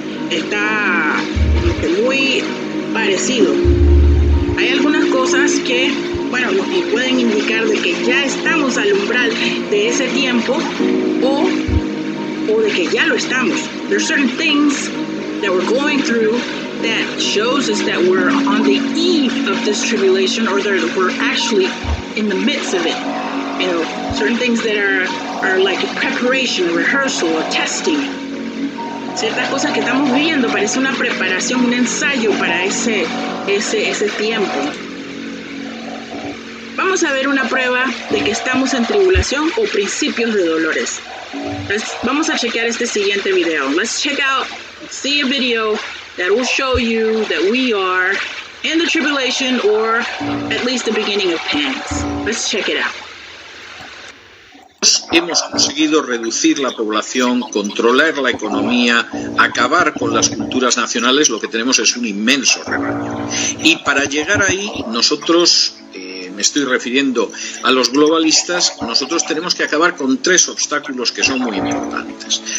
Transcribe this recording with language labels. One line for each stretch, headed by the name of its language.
Spanish: Está muy parecido. Hay algunas cosas que, bueno, nos pueden indicar de que ya estamos al umbral de ese tiempo o de que ya lo estamos.
English: There's certain things that we're going through that shows us that we're on the eve of this tribulation, or that we're actually in the midst of it. You know, certain things that are like a preparation, rehearsal, or testing.
Spanish: Ciertas cosas que estamos viviendo parece una preparación, un ensayo para ese tiempo. Vamos a ver una prueba de que estamos en tribulación o principios de dolores. Vamos a chequear este siguiente video.
English: Let's see a video that will show you that we are in the tribulation, or at least the beginning of pangs. Let's check it out.
Spanish: Hemos conseguido reducir la población, controlar la economía, acabar con las culturas nacionales. Lo que tenemos es un inmenso rebaño. Y para llegar ahí, nosotros, me estoy refiriendo a los globalistas, nosotros tenemos que acabar con tres obstáculos que son muy importantes.